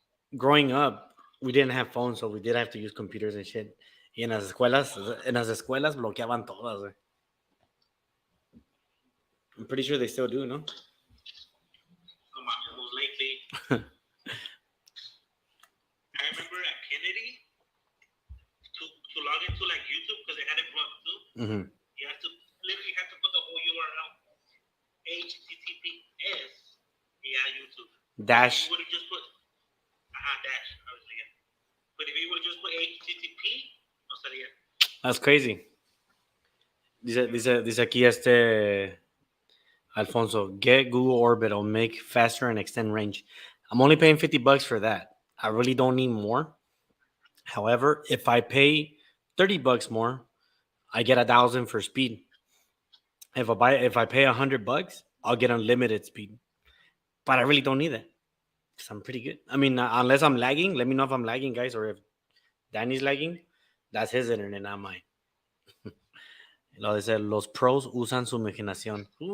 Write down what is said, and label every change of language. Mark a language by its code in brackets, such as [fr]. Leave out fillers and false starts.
[en] Growing up, we didn't have phones, so we did have to use computers and shit. [es] Y en las escuelas bloqueaban todas, güey. [en] I'm pretty sure they still do, no? Most likely. I remember at Kennedy to log into like YouTube because they had it blocked too. Mm-hmm. You have to literally have to put the whole URL. HTTPS. Yeah, YouTube. Dash. You would have just put dash. Obviously, yeah. But if you would have just put HTTP, [es] no sería. [en] That's crazy. [es] Dice aquí [en] Alfonso, get Google Orbit. It'll make faster and extend range. I'm only paying $50 for that. I really don't need more. However, if I pay $30 more, I get 1,000 for speed. If I pay $100, I'll get unlimited speed. But I really don't need that because I'm pretty good. I mean, unless I'm lagging, let me know if I'm lagging, guys, or if Danny's lagging. That's his internet, not mine. [es] Lo dice, los pros usan su imaginación.